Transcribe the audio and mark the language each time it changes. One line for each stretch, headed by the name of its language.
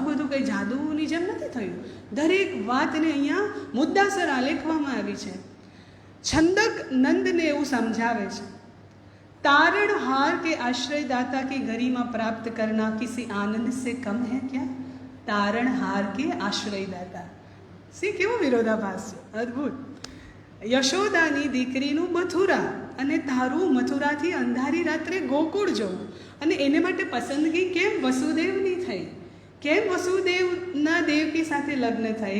Gujarati: આ બધું કંઈ જાદુની જેમ નથી થયું. દરેક વાતને અહીંયા મુદ્દાસર આલેખવામાં આવી છે. છંદક નંદને એવું સમજાવે છે,
Hindi: तारण हार के आश्रयदाता की गरिमा प्राप्त करना किसी आनंद से कम है क्या. तारण हार के आश्रयदाता,
Gujarati: સી કેવો વિરોધાભાસ છે, અદ્ભુત. યશોદાની દીકરીનું મથુરા અને તારું મથુરાથી અંધારી રાત્રે ગોકુળ જવું, અને એને માટે પસંદગી કેમ વસુદેવની થઈ, કેમ વસુદેવના દેવકી સાથે લગ્ન થાય.